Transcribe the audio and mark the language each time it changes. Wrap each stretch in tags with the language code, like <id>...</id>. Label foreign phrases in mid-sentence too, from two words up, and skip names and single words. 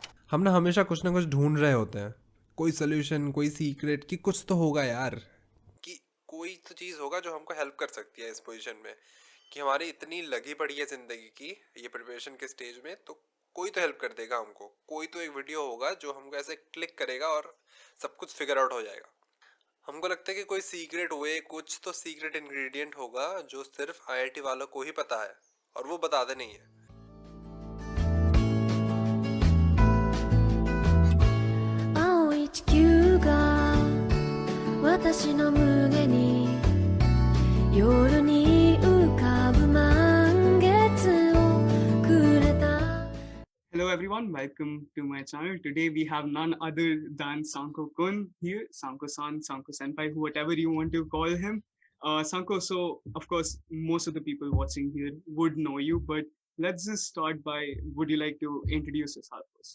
<hi>हम ना हमेशा कुछ ना कुछ ढूंढ रहे होते हैं, कोई सोल्यूशन, कोई सीक्रेट कि कुछ तो होगा यार, कि कोई तो चीज़ होगा जो हमको हेल्प कर सकती है इस पोजीशन में, कि हमारी इतनी लगी पड़ी है ज़िंदगी की ये प्रिपरेशन के स्टेज में, तो कोई तो हेल्प कर देगा हमको, कोई तो एक वीडियो होगा जो हमको ऐसे क्लिक करेगा और सब कुछ</hi> <en>figure out</en> <hi>हो जाएगा। हमको लगता है कि कोई</hi> <en>secret way,</en> <hi>कुछ तो</hi> <en>secret ingredient</en> <hi>होगा जो सिर्फ आईआईटी वालों को ही पता है और वो बताते नहीं है।</hi> <ja>青い地球が私の胸に夜に浮かぶ満月をくれた</ja> <en>Hello everyone, welcome to my channel. Today we have none other than Sankho Kun here, Sankho-san, Sankho-senpai, whatever you want to call him. Sankho, so of course most of the people watching here would know you, but let's just start by, would you like to introduce yourself first?</en>